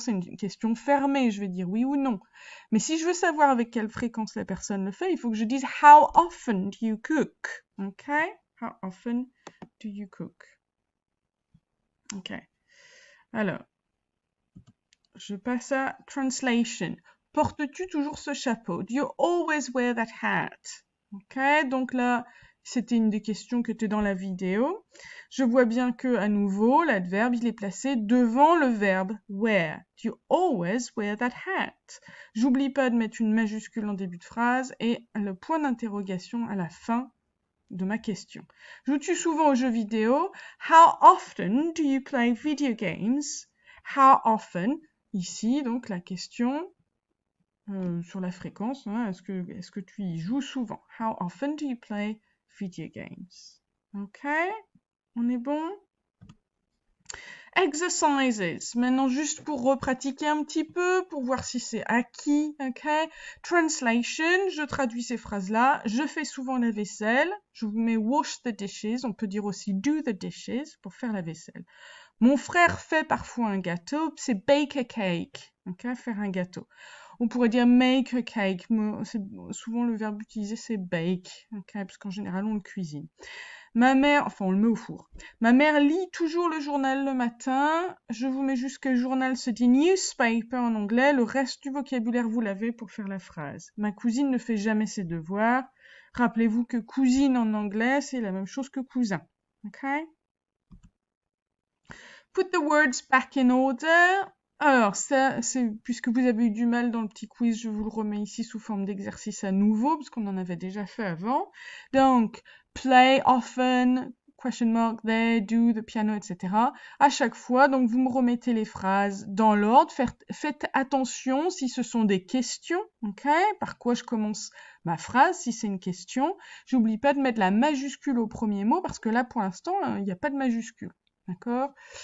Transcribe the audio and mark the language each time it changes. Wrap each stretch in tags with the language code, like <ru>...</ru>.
<fr>C'est une question fermée, je vais dire oui ou non. Mais si je veux savoir avec quelle fréquence la personne le fait, il faut que je dise</fr> <en>how often do you cook?</en> <fr>Ok?</fr> <en>How often do you cook? Ok.</en> <fr>Alors, je passe à translation. Portes-tu toujours ce chapeau?</fr> <en>Do you always wear that hat?</en> <fr>Ok, donc là, c'était une des questions que tu dans la vidéo. Je vois bien que, à nouveau, l'adverbe, il est placé devant le verbe wear.</fr> <en>Do you always wear that hat?</en> <fr>J'oublie pas de mettre une majuscule en début de phrase et le point d'interrogation à la fin de ma question. Joues-tu souvent aux jeux vidéo?</fr> <en>How often do you play video games? How often?</en> <fr>Ici, donc, la question sur la fréquence. Hein, est-ce que tu y joues souvent?</fr> <en>How often do you play video games?</en> <fr>Ok, on est bon? Exercises. Maintenant, juste pour repratiquer un petit peu, pour voir si c'est acquis, ok? Translation, je traduis ces phrases-là. Je fais souvent la vaisselle. Je vous mets</fr> <en>wash the dishes.</en> <fr>On peut dire aussi</fr> <en>do the dishes</en> <fr>pour faire la vaisselle. Mon frère fait parfois un gâteau, c'est</fr> <en>bake a cake,</en> <fr>ok, faire un gâteau. On pourrait dire</fr> <en>make a cake,</en> <fr>souvent le verbe utilisé c'est bake, ok, parce qu'en général on le cuisine. Ma mère, enfin on le met au four. Ma mère lit toujours le journal le matin. Je vous mets juste que journal se dit newspaper en anglais. Le reste du vocabulaire vous l'avez pour faire la phrase. Ma cousine ne fait jamais ses devoirs. Rappelez-vous que cousine en anglais c'est la même chose que cousin, ok?</fr> <en>Put the words back in order.</en> <fr>Alors, ça, c'est, puisque vous avez eu du mal dans le petit quiz, je vous le remets ici sous forme d'exercice à nouveau, parce qu'on en avait déjà fait avant. Donc,</fr> <en>play often, question mark there, do, the piano,</en> <fr>etc. À chaque fois, donc vous me remettez les phrases dans l'ordre. Faites attention si ce sont des questions, ok? Par quoi je commence ma phrase, si c'est une question. J'oublie pas de mettre la majuscule au premier mot, parce que là, pour l'instant, il n'y a pas de majuscule. D'accord?</fr>